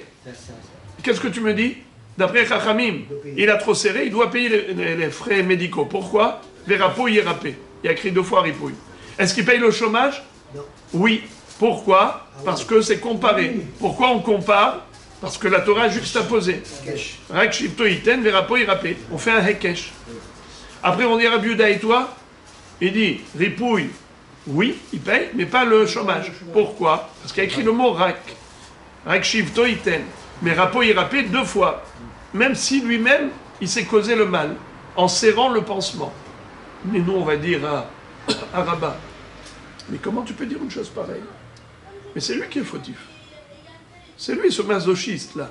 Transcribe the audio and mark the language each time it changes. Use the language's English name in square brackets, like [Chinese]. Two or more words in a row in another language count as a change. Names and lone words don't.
[French] Qu'est-ce que tu me dis? D'après Chachamim, il a trop serré, il doit payer les frais médicaux. Pourquoi? [Hebrew] Vérapo, yérapé. [French] Il y a écrit 2 fois ripouille. Est-ce qu'il paye le chômage? Non. Oui. Pourquoi? Parce que c'est comparé. Pourquoi on compare? Parce que la Torah a juxtaposé. [Hebrew] Rak shivto iten, vérapo, yérapé. [French] On fait un hekesh. Après, on dit Rabbi Yehuda et toi? Il dit, ripouille, oui, il paye, mais pas le chômage. Pourquoi? Parce qu'il y a écrit le mot rak. [Hebrew] Rak shivto iten. [French] Mais [Hebrew] rapo irapé [French] 2 fois. Même si lui-même, il s'est causé le mal, en serrant le pansement. Mais nous, on va dire à Rabat, mais comment tu peux dire une chose pareille? Mais c'est lui qui est fautif. C'est lui, ce masochiste-là.